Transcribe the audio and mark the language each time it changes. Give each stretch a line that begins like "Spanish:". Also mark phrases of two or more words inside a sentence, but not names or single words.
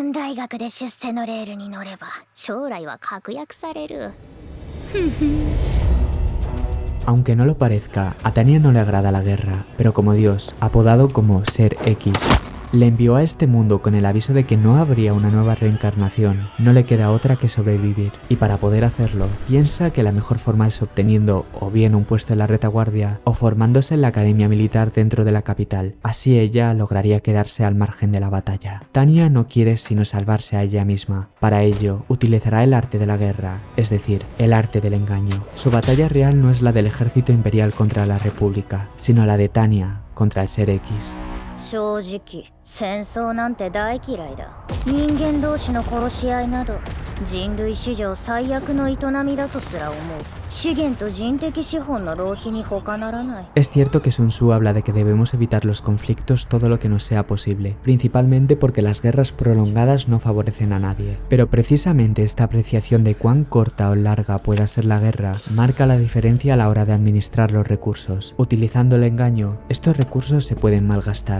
Spanish: Aunque no lo parezca, a Tanya no le agrada la guerra, pero como Dios, apodado como Ser X, le envió a este mundo con el aviso de que no habría una nueva reencarnación, no le queda otra que sobrevivir, y para poder hacerlo, piensa que la mejor forma es obteniendo o bien un puesto en la retaguardia o formándose en la academia militar dentro de la capital. Así ella lograría quedarse al margen de la batalla. Tanya no quiere sino salvarse a ella misma. Para ello, utilizará el arte de la guerra, es decir, el arte del engaño. Su batalla real no es la del ejército imperial contra la república, sino la de Tanya contra el Ser X.
Japanese: 正直、戦争なんて大嫌いだ。人間同士の殺し合いなど人類史上最悪の営みだとすら思う。資源と人的資本の浪費に他ならない。
Spanish: Es cierto que Sun Tzu habla de que debemos evitar los conflictos todo lo que nos sea posible, principalmente porque las guerras prolongadas no favorecen a nadie. Pero precisamente esta apreciación de cuán corta o larga pueda ser la guerra marca la diferencia a la hora de administrar los recursos. Utilizando el engaño, estos recursos se pueden malgastar.